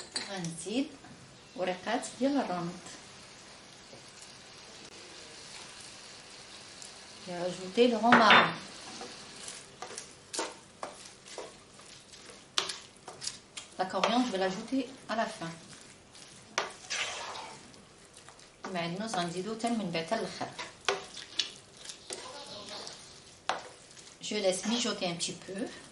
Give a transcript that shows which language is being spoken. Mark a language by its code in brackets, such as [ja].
[ar] غنزيد ورقات ديال الرمد. [fr] J'ai rajouté le romarin. La coriandre, je vais l'ajouter à la fin. [ar] المعدنوس غنزيدو حتى من بعد حتى الاخر. [fr] Je laisse mijoter un petit peu.